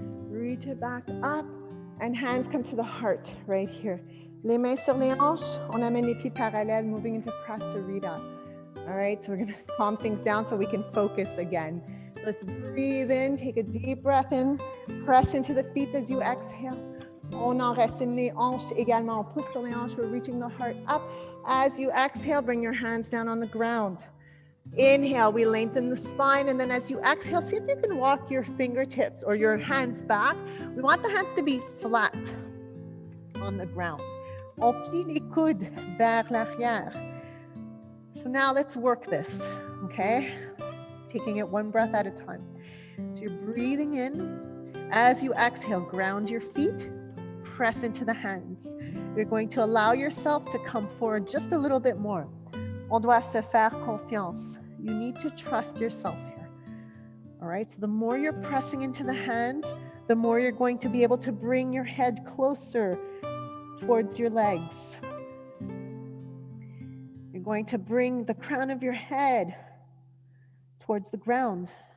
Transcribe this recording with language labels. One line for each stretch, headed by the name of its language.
English: Reach it back up, and hands come to the heart right here.
French: Les mains sur les hanches, on amène les pieds parallèles,
English: moving into Prasarita. All right, so we're going to calm things down so we can focus again. Let's breathe in, take a deep breath in, press into the feet as you exhale.
French: On enracine les hanches également. On pousse sur les hanches,
English: we're reaching the heart up. As you exhale, bring your hands down on the ground. Inhale, we lengthen the spine, and then as you exhale, see if you can walk your fingertips or your hands back. We want the hands to be flat on the ground.
French: On plie les coudes vers l'arrière.
English: So now let's work this, okay? Taking it one breath at a time. So you're breathing in. As you exhale, ground your feet, press into the hands. You're going to allow yourself to come forward just a little bit more.
French: On doit se faire confiance.
English: You need to trust yourself here. All right, so the more you're pressing into the hands, the more you're going to be able to bring your head closer towards your legs. You're going to bring the crown of your head towards the ground.